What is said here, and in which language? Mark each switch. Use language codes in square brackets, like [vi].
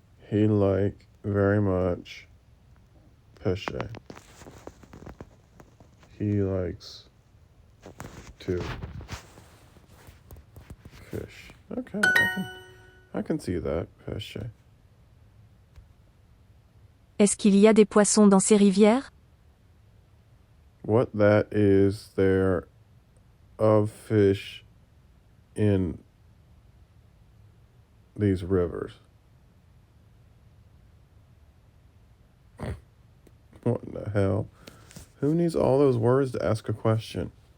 [en] He like very much pêcher. He likes to fish. Okay, I can see that, pêcher. [fr] Est-ce qu'il y a des poissons dans ces rivières? [en] What that is there of fish in these rivers? What in the hell? Who needs all those words to ask a question?